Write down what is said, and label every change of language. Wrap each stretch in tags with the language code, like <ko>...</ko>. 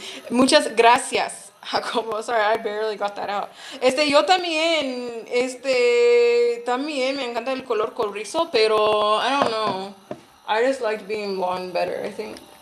<es>Muchas gracias,</es> <en>Jacobo. Sorry, I barely got that out.</en> <es>Yo también, también me encanta el color cobrizo, pero</es> <en>I don't know. I just liked being blonde better, I think.</en>